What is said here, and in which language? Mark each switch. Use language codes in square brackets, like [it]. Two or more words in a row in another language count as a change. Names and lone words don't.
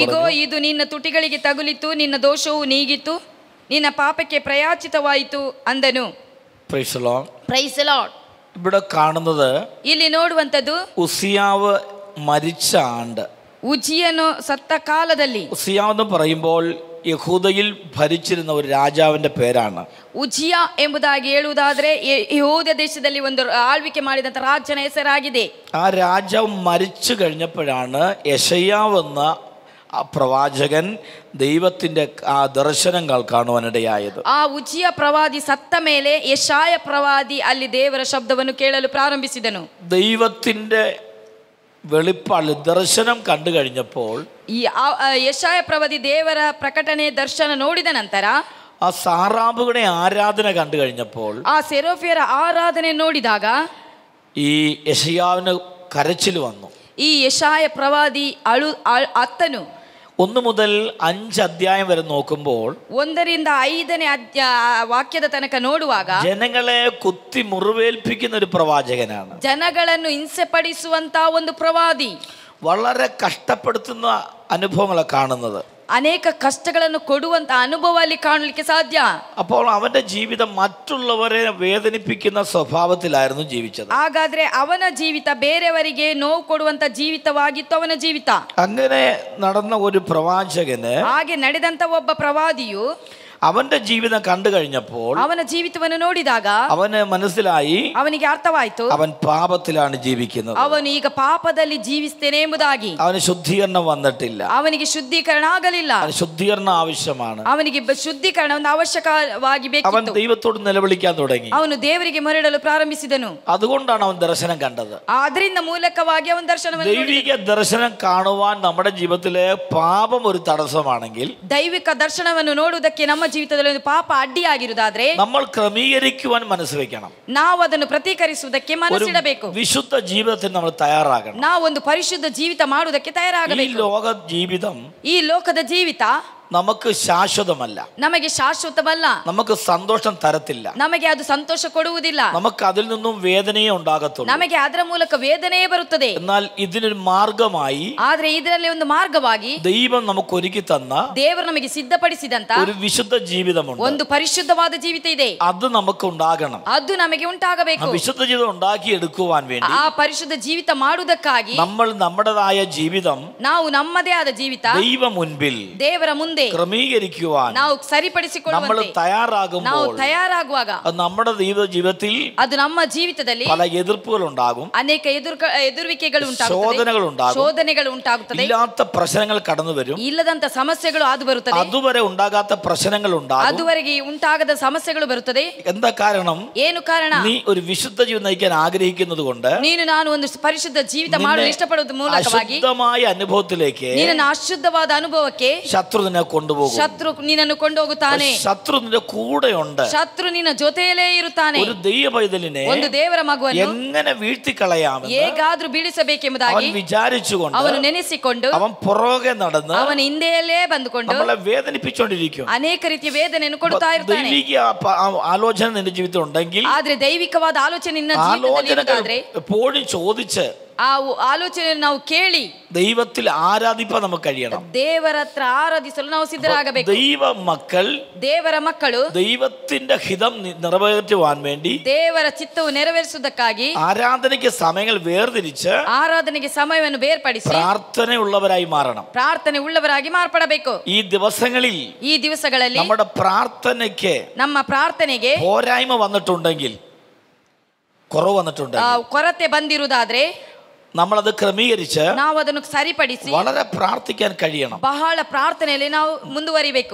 [kn] ಈಗೋ [ml] പറഞ്ഞു. [kn] ಇದು ನಿನ್ನ ತುಟಿಗಳಿಗೆ ತಗುಲಿತು, ನಿನ್ನ ದೋಷವು ನೀಗಿತು, ನಿನ್ನ ಪಾಪಕ್ಕೆ ಪ್ರಯಾಚಿತವಾಯಿತು ಅಂದನು. [en] Praise the Lord. Praise the Lord. [ml] ഇവിടെ കാണുന്നത് [kn] ಇಲ್ಲಿ ನೋಡುವಂತದ್ದು [ml] ഉസിയാവ് മരിച്ച ആണ്ട്. [kn] ഉಜ್ജിയನು ಸತ್ತ ಕಾಲದಲ್ಲಿ. [ml] ഉസിയാവ് എന്ന് പറയുമ്പോൾ യഹൂദയിൽ ഭരിച്ചിരുന്ന ഒരു രാജാവിന്റെ പേരാണ്. [kn] ಉಜ್ಜಿಯ ಎಂಬುದಾಗಿ ಹೇಳುವುದಾದ್ರೆ ಯೆಹೂದ ದೇಶದಲ್ಲಿ ಒಂದು ಆಳ್ವಿಕೆ ಮಾಡಿದಂತ ರಾಜನ ಹೆಸರಾಗಿದೆ. [ml] ആ രാജാവ് മരിച്ചു കഴിഞ്ഞപ്പോഴാണ് യെശയ്യാവ് എന്ന ആ പ്രവാചകൻ ദൈവത്തിന്റെ ആ ദർശനങ്ങൾ കാണുവാനിടയായത്. [kn] ಆ ಉಜ್ಜಿಯ ಪ್ರವಾದಿ ಸತ್ತ ಮೇಲೆ ಯೆಶಾಯ ಪ್ರವಾದಿ ಅಲ್ಲಿ ದೇವರ ಶಬ್ದವನ್ನು ಕೇಳಲು ಪ್ರಾರಂಭಿಸಿದನು. [ml] ദൈവത്തിന്റെ വെളിപ്പാട് ദർശനം കണ്ടു കഴിഞ്ഞപ്പോൾ [kn] ಈ ಯೆಶಾಯ ಪ್ರವಾದಿ ದೇವರ ಪ್ರಕಟಣೆ ದರ್ಶನ ನೋಡಿದ ನಂತರ, [ml] ആ സാറാബുകളുടെ ആരാധന കണ്ടു കഴിഞ്ഞപ്പോൾ, [kn] ಆ ಸೆರೋಫಿಯರ ಆರಾಧನೆ ನೋಡಿದಾಗ [ml] ഈ യെശയ്യാവിന് കരച്ചിൽ വന്നു. [kn] ಈ ಯೆಶಾಯ ಪ್ರವಾದಿ ಅತ್ತನು. [ml] 1 മുതൽ 5 അധ്യായം വരെ നോക്കുമ്പോൾ [kn] 1ರಿಂದ 5ನೇ ವಾಕ್ಯದ ತನಕ ನೋಡುವಾಗ [ml] ജനങ്ങളെ കുത്തി മുറിവേൽപ്പിക്കുന്ന ഒരു പ്രവാചകനാണ്. [kn] ಜನಗಳನ್ನು ಹಿಂಸೆ ಪಡಿಸುವಂತ ಒಂದು ಪ್ರವಾದಿ. [ml] വളരെ കഷ്ടപ്പെടുത്തുന്ന അനുഭവങ്ങളെ കാണുന്നത്. [kn] ಅನೇಕ ಕಷ್ಟಗಳನ್ನು ಕೊಡುವಂತ ಅನುಭವ ಅಲ್ಲಿ ಕಾಣಲಿಕ್ಕೆ ಸಾಧ್ಯ. [ml] അപ്പോൾ അവന്റെ ജീവിതം മറ്റുള്ളവരെ വേദനിപ്പിക്കുന്ന സ്വഭാവത്തിലായിരുന്നു ജീവിച്ചത്. [kn] ಹಾಗಾದ್ರೆ ಅವನ ಜೀವಿತ ಬೇರೆಯವರಿಗೆ ನೋವು ಕೊಡುವಂತ ಜೀವಿತವಾಗಿತ್ತು ಅವನ ಜೀವಿತ. [ml] അങ്ങനെ നടന്ന ഒരു പ്രവാചകന്, [kn] ಹಾಗೆ ನಡೆದಂತ ಒಬ್ಬ ಪ್ರವಾದಿಯು [ml] അവന്റെ ജീവിതം കണ്ടു കഴിഞ്ഞപ്പോൾ [kn] ಅವನ ಜೀವಿತವನ್ನು ನೋಡಿದಾಗ [ml] അവന് മനസ്സിലായി, [kn] ಅವನಿಗೆ ಅರ್ಥವಾಯಿತು, [ml] അവൻ പാപത്തിലാണ് ജീവിക്കുന്നത്. [kn] ಅವನು ಈಗ ಪಾಪದಲ್ಲಿ ಜೀವಿಸ್ತೇನೆ ಎಂಬುದಾಗಿ. [ml] അവന് ശുദ്ധീകരണം വന്നിട്ടില്ല. [kn] ಅವನಿಗೆ ಶುದ್ಧೀಕರಣ ಆಗಲಿಲ್ಲ. [ml] അവന് ശുദ്ധീകരണം ആവശ്യമാണ്. [kn] ಅವನಿಗೆ ಶುದ್ಧೀಕರಣ ಒಂದು ಅವಶ್ಯಕವಾಗಿ [ml] അവൻ [kn] ಬೇಕಿತ್ತು. [ml] ദൈവത്തോട് നിലവിളിക്കാൻ തുടങ്ങി. [kn] ಅವನು ದೇವರಿಗೆ ಮೊರೆಯಿಡಲು ಪ್ರಾರಂಭಿಸಿದನು. [ml] അതുകൊണ്ടാണ് അവൻ ദർശനം കണ്ടത്. [kn] ಅದರಿಂದ ಮೂಲಕವಾಗಿ ಅವನ ದರ್ಶನವನ್ನು [ml] ദൈവിക ദർശനം കാണുവാൻ നമ്മുടെ ജീവിതത്തിലെ പാപം ഒരു തടസ്സമാണെങ്കിൽ, [kn] ದೈವಿಕ ದರ್ಶನವನ್ನು ನೋಡುವುದಕ್ಕೆ ನಮ್ಮ ಜೀವಿತದಲ್ಲಿ ಒಂದು ಪಾಪ ಅಡ್ಡಿಯಾಗಿರುವುದಾದ್ರೆ [ml] നമ്മൾ ക്രമീകരിക്കുവാൻ മനസ്സ് വെക്കണം. [kn] ನಾವು ಅದನ್ನು ಪ್ರತೀಕರಿಸುವುದಕ್ಕೆ ಮನಸ್ಸಿಡಬೇಕು. [ml] വിശുദ്ധ ജീവിതത്തിന് നമ്മൾ തയ്യാറാകണം. [kn] ನಾವು ಒಂದು ಪರಿಶುದ್ಧ ಜೀವಿತ ಮಾಡುವುದಕ್ಕೆ [ml] ഈ [kn] ತಯಾರಾಗಬೇಕು. [ml] ലോക ജീവിതം [kn] ಈ ಲೋಕದ ಜೀವಿತ [ml] നമുക്ക് ശാശ്വതമല്ല, [kn] ನಮಗೆ ಶಾಶ್ವತವಲ್ಲ, [ml] നമുക്ക് സന്തോഷം തരത്തില്ല, [kn] ನಮಗೆ ಅದು ಸಂತೋಷ ಕೊಡುವುದಿಲ್ಲ, [ml] നമുക്ക് അതിൽ നിന്നും വേദനയെ ഉണ്ടാകത്തുള്ളൂ. [kn] ನಮಗೆ ಅದರ ಮೂಲಕ ವೇದನೆಯೇ ಬರುತ್ತದೆ. [ml] എന്നാൽ ഇതിനൊരു മാർഗമായി [kn] ಆದ್ರೆ ಇದರಲ್ಲಿ ಒಂದು ಮಾರ್ಗವಾಗಿ [ml] ദൈവം നമുക്ക് ഒരുക്കി തന്ന [kn] ದೇವರು ನಮಗೆ ಸಿದ್ಧಪಡಿಸಿದಂತ [ml] ഒരു വിശുദ്ധ ജീവിതമുണ്ട്. [kn] ಒಂದು ಪರಿಶುದ್ಧವಾದ ಜೀವಿತ ಇದೆ. [ml] അത് നമുക്ക് ഉണ്ടാകണം. [kn] ಅದು ನಮಗೆ ಉಂಟಾಗಬೇಕು. [ml] വിശുദ്ധ ജീവിതം ഉണ്ടാക്കി എടുക്കുവാൻ വേണ്ടി [kn] ಆ ಪರಿಶುದ್ಧ ಜೀವಿತ ಮಾಡುವುದಕ್ಕಾಗಿ [ml] നമ്മൾ നമ്മുടേതായ ജീവിതം [kn] ನಾವು ನಮ್ಮದೇ ಆದ ಜೀವಿತ [ml] ദൈവ മുൻപിൽ [kn] ದೇವರ ಮುಂದೆ [ml] ക്രമീകരിക്കുവാൻ [kn] ನಾವು [ml] നമ്മൾ [kn] ಸರಿಪಡಿಸಿಕೊಳ್ಳುವಂತೆ ನಾವು [ml] തയ്യാറാകുമ്പോൾ [kn] ತಯಾರಾಗುವಾಗ [ml] അത് നമ്മുടെ ജീവിതത്തിൽ [kn] ಅದು ನಮ್ಮ ಜೀವಿತದಲ್ಲಿ [ml] പല എതിർപ്പുകൾ ഉണ്ടാകും, [kn] ಅನೇಕ ಎದುರುವಿಕೆಗಳು ಉಂಟಾಗುತ್ತದೆ, [ml] ശോധനകൾ ഉണ്ടാകും, [kn] ಶೋಧನೆಗಳು ಉಂಟಾಗುತ್ತದೆ, [ml] ഇല്ലാത്ത പ്രശ്നങ്ങൾ കടന്നു വരും, [kn] ಇಲ್ಲದಂತ ಸಮಸ್ಯೆಗಳು ಅದು ಬರುತ್ತದೆ, [ml] അതുവരെ ഉണ്ടാകാത്ത പ്രശ്നങ്ങൾ ഉണ്ടാകും. [kn] ಅದುವರೆಗೆ ಉಂಟಾಗದ ಸಮಸ್ಯೆಗಳು ಬರುತ್ತದೆ. [ml] എന്താ കാരണം? [kn] ಏನು ಕಾರಣ? [ml] നീ ഒരു വിശുദ്ധ ജീവിതം നയിക്കാൻ ആഗ്രഹിക്കുന്നത് കൊണ്ട് [kn] ನೀನು ನಾನು ಒಂದು ಪರಿಶುದ್ಧ ಜೀವಿತ ಮಾಡಲು ಇಷ್ಟಪಡುವ ಮೂಲಕವಾಗಿ [ml] അശുദ്ധമായ അനുഭവത്തിലേക്ക് [kn] ನಿನ್ನ ಅಶುದ್ಧವಾದ ಅನುಭವಕ್ಕೆ [ml] ശത്രു നിന്നെ കൊണ്ടുപോകും. [kn] ಶತ್ರು ನಿನ್ನನ್ನು ಕೊಂಡೋಗುತ್ತಾನೆ. [ml] ശത്രു നിന്റെ കൂടെയുണ്ട്. [kn] ಶತ್ರು ನಿನ್ನ ಜೊತೆಯಲ್ಲೇ ಇರುತ್ತಾನೆ. [ml] ഒരു ദൈവ പൈതലിനെ [kn] ಒಂದು ದೇವರ ಮಗುವನ್ನು [ml] എങ്ങനെ വീഴ്ത്തിക്കളയാമെന്ന് [kn] ಹೇಗಾದ್ರೂ ಬೀಳಿಸಬೇಕೆಂಬುದಾಗಿ [ml] അവൻ വിചാരിച്ചുകൊണ്ട് [kn] ಅವನು ನೆನೆಸಿಕೊಂಡು [ml] അവൻ പുറകെ നടന്ന് [kn] ಅವನ ಹಿಂದೆಯಲ್ಲೇ ಬಂದುಕೊಂಡು [ml] നമ്മളെ വേദനിപ്പിച്ചുകൊണ്ടിരിക്കും. [kn] ಅನೇಕ ರೀತಿಯ ವೇದನೆಯನ್ನು ಕೊಡುತ್ತಾ ಇರ್ತಾನೆ. [ml] ദൈവിക ആലോചന നിന്റെ ജീവിതത്തിൽ ഉണ്ടെങ്കിൽ [kn] ಆದ್ರೆ ದೈವಿಕವಾದ ಆಲೋಚನೆ ನಿನ್ನ ಜೀವಿತದಲ್ಲಿ ಇರುವುದಾದ್ರೆ [ml] എപ്പോഴും ചോദിച്ച് [kn] ಆ ಆಲೋಚನೆಯನ್ನು ನಾವು ಕೇಳಿ [ml] ദൈവത്തിൽ ആരാധിപ്പാൻ നമുക്ക് കഴിയണം. [kn] ದೇವರ ಹತ್ರ ಆರಾಧಿಸಲು ನಾವು ಸಿದ್ಧರಾಗಬೇಕು. [ml] ദൈവ മക്കൾ [kn] ದೇವರ ಮಕ್ಕಳು [ml] ദൈവത്തിന്റെ ഹിതം നിറവേറ്റുവാൻ വേണ്ടി [kn] ದೇವರ ಚಿತ್ತವು ನೆರವೇರಿಸುವುದಕ್ಕಾಗಿ [ml] ആരാധനയ്ക്ക് സമയങ്ങൾ വേർതിരിച്ച് [kn] ಆರಾಧನೆಗೆ ಸಮಯವನ್ನು ಬೇರ್ಪಡಿಸಿ [ml] പ്രാർത്ഥനയുള്ളവരായി മാറണം. [kn] ಪ್ರಾರ್ಥನೆ ಉಳ್ಳವರಾಗಿ ಮಾರ್ಪಡಬೇಕು. [ml] ഈ ദിവസങ്ങളിൽ [kn] ಈ ದಿವಸಗಳಲ್ಲಿ [ml] നമ്മുടെ പ്രാർത്ഥനയ്ക്ക് [kn] ನಮ್ಮ ಪ್ರಾರ್ಥನೆಗೆ [ml] പോരായ്മ വന്നിട്ടുണ്ടെങ്കിൽ, കുറവ് വന്നിട്ടുണ്ടെങ്കിൽ [kn] ಕೊರತೆ ಬಂದಿರುವುದಾದ್ರೆ [ml] നമ്മളത് ക്രമീകരിച്ച് [kn] ನಾವು ಅದನ್ನು ಸರಿಪಡಿಸಿ [ml] വളരെ പ്രാർത്ഥിക്കാൻ കഴിയണം. [kn] ಬಹಳ ಪ್ರಾರ್ಥನೆಯಲ್ಲಿ ನಾವು ಮುಂದುವರಿಬೇಕು.